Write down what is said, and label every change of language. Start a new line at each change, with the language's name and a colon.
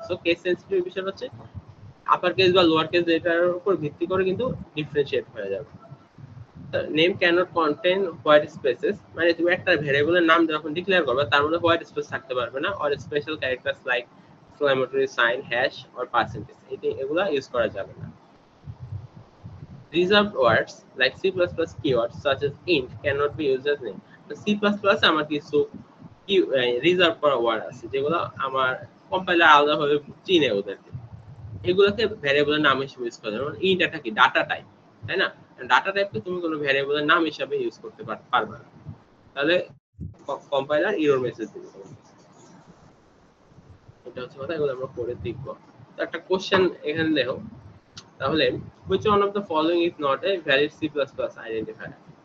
Bangla: So case sensitive বিষয় হচ্ছে upper case বা লোয়ার কেস এটার উপর ভিত্তি করে কিন্তু ডিফারেন্সিয়েট হয়ে যাবে। Name cannot contain white spaces, মানে তুমি একটা ভ্যারিয়েবলের নাম যখন ডিক্লেয়ার করবে তার মধ্যে হোয়াইট স্পেস থাকতে পারবে না, or special characters like exclamatory sign, hash or percentage, এগুলা ইউজ করা যাবে না।
English: Reserved words like C++ keywords such as int cannot be used as name.
Bangla: তো C++ আমার কিছু কি রিজার্ভ করা ওয়ার্ড আছে যেগুলো আমার কম্পাইলার আলাদাভাবে চিনে ওদেরকে, এগুলোকে ভ্যারিয়েবলের নাম হিসেবে ইউজ করা যায়। যেমন ইন্ট এটা কি ডাটা টাইপ, তাই না? ডাটা টাইপকে তুমি কোনো ভ্যারিয়েবলের নাম হিসেবে ইউজ করতে পারবে না, তাহলে কম্পাইলার এরর মেসেজ দিবে। এটা হচ্ছে কথা, এগুলো আমরা পরে দেখব। তো একটা কোশ্চেন এখানে দেখো, তাহলে
English: which one of the following is not a valid C++ identifier?